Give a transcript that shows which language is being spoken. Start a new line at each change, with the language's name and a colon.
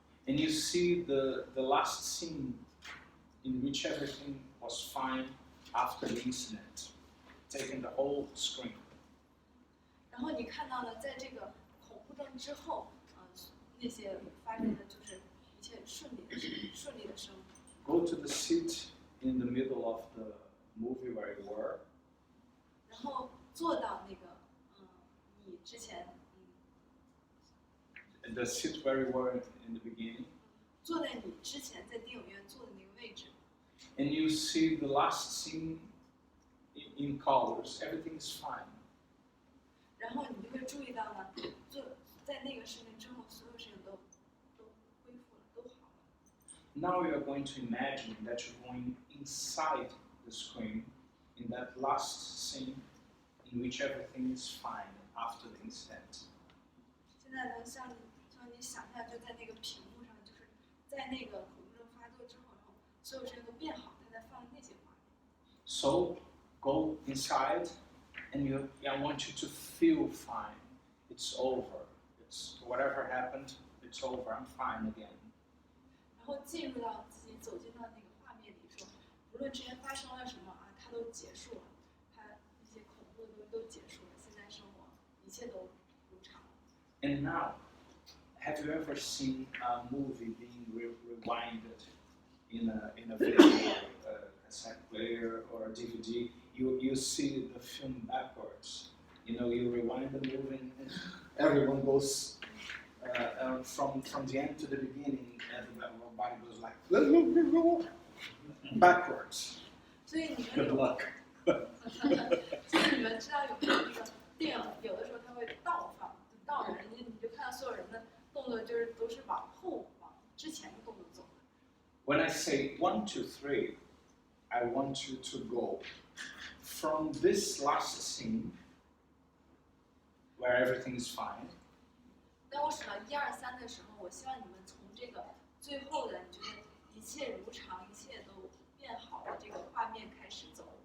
English: and you see the last scene in which everything was fine after the incident, taking the whole screen.
Chinese: 然后你看到了在这个恐怖症之后，那些发生的就是一切顺利的生活。
English: Go to the seat in the middle of the movie where you were,
Chinese: 然后坐到那个你之前
English: the seat where you were in the beginning,
Chinese: 坐在你之前在电影院坐的那个位置，
English: and you see the last scene in colors. Everything is fine.
Chinese: 然后你就会注意到呢，在那个事情之后，所有事情都恢复了，都好了。
English: Now you are going to imagine that you're going inside the screen in that last scene in which everything is fine after the incident.
Chinese: 现在呢，像你想象，就在那个屏幕上，就是在那个恐惧症发作之后，然后所有事情都变好，他在放那些画面。
English: So go inside, and I want you to feel fine. It's over. It's whatever happened. It's over. I'm fine again.
Chinese: 然后进入到自己走进到那个画面里，说，无论之前发生了什么啊，它都结束了，它那些恐怖的东西都结束了，现在生活一切都如常。
English: And now, have you ever seen a movie being rewinded in a video, a cassette player or a DVD? You see the film backwards. You know, you rewind the movie and everyone goes from the end to the beginning, and everybody goes like backwards.
Chinese: 所以你们
English: Good luck.
Chinese: 所以你们知道有没有那个电影，有的时候它会倒放，倒着，你就看到所有人的动作就是都是往后往之前的动作走的。
English: When I say 1, 2, 3, I want you to go from this last scene where everything is fine.
Chinese: 当我数到1、2、3的时候，我希望你们从这个最后的，你觉得一切如常，一切都变好的这个画面开始走。